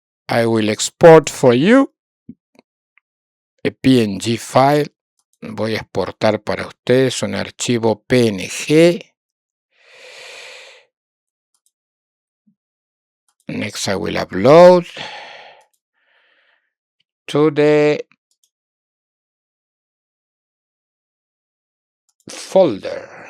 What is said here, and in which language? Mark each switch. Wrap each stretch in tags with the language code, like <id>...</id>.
<en>I will export for you a PNG file.</en> <es>Voy a exportar para ustedes un archivo PNG.</es> <en>Next I will upload to the folder.</en>